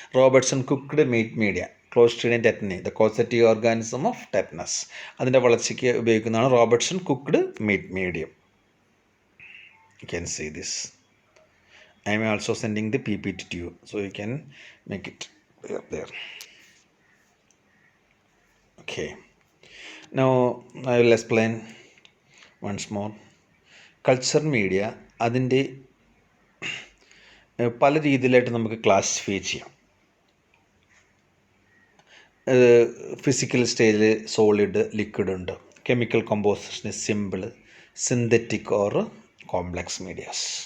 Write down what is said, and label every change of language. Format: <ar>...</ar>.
<ml>Robertson cooked meet media, Clostridium tetany,</ml> <en>the causative organism of tetanus,</en> <ml>അതിൻ്റെ വളർച്ചയ്ക്ക് ഉപയോഗിക്കുന്നതാണ് Robertson cooked meet medium.</ml> <en>You can see this. I am also sending the PPT to you, so you can make it there. Okay, now I will explain once more.</en> <ml>Culture media അതിൻ്റെ പല രീതിയിലായിട്ട് നമുക്ക് classify ചെയ്യാം. Physical സ്റ്റേജിൽ solid, liquid ഉണ്ട്. Chemical composition simple, synthetic or complex medias.</ml>